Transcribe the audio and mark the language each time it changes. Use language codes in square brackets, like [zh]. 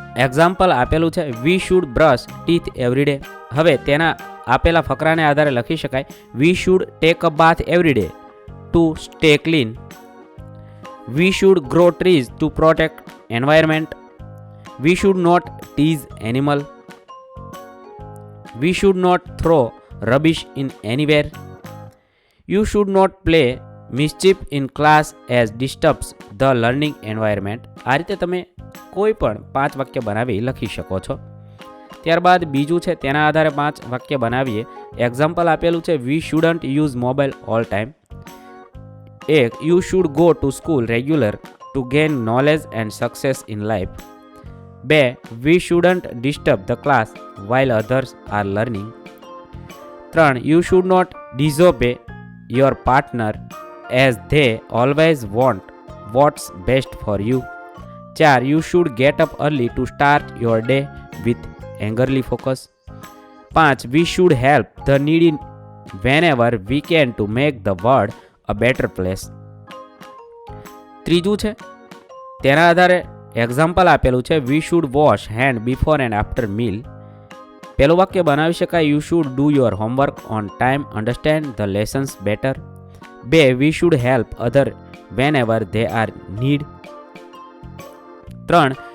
[gu] Example આપેલું છે [en] We should brush teeth every day. [gu] હવે તેના આપેલા ફકરાને આધારે લખી શકાય [en] We should take a bath every day to stay clean. We should grow trees to protect environment. We should not tease animal. We should not throw rubbish in anywhere. You should not play mischief in class as disturbs the learning environment. [gu] આ રીતે તમે કોઈ પણ 5 વાક્ય બનાવી લખી શકો છો. ત્યારબાદ બીજું છે તેના આધારે 5 વાક્ય બનાવીએ. એક્ઝામ્પલ આપેલું છે [en] We shouldn't use mobile all time. 1. You should go to school regular to gain knowledge and success in life. 2. We shouldn't disturb the class while others are learning. 3. You should not disobey your partner as they always want what's best for you. 4. You should get up early to start your day with angerly focus. 5. We should help the needy whenever we can to make the world a better place. [gu] ત્રીજું છે તેના આધારે example આપેલું છે [en] We should wash hand before and after meal. [gu] પહેલું વાક્ય બનાવી શકાય [en] You should do your homework on time, understand the lessons better. 2. We should help other whenever they are need. 3.